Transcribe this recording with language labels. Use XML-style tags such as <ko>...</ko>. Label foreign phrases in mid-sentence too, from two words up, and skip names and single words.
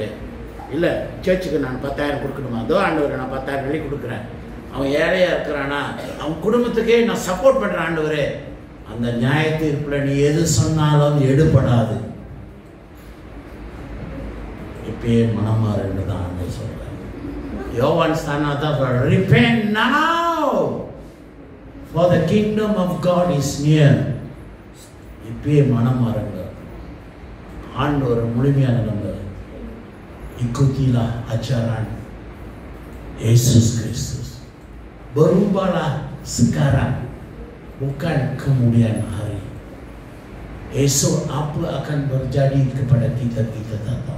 <ta>இல்லை சர்ச்சுக்கு நான் 10,000 கொடுக்கணுமா? அதோ ஆண்டவர் நான் 10,000 வெளியே கொடுக்குறேன். அவன் ஏழையாக இருக்கிறானா, அவன் குடும்பத்துக்கே நான் சப்போர்ட் பண்ணுறேன் ஆண்டவரே. அந்த நியாயத்தீர்ப்பில் நீ எது சொன்னாலும் எடுபடாது. இப்பயே மனமாறுன்னு தான் ஆண்டவர் சொல்றார். யோவான் ஸ்தானத்தை</ta> <en>repent now for the kingdom of God is near.</en> <ta>இப்பயே மனமாறுங்க. ஆண்டவர் முழுமையாக நம்புங்க.</ta> <ms>Ikutilah ajaran Yesus Kristus. Berubahlah sekarang, bukan kemudian hari. Esok apa akan terjadi kepada kita, kita tak tahu.</ms>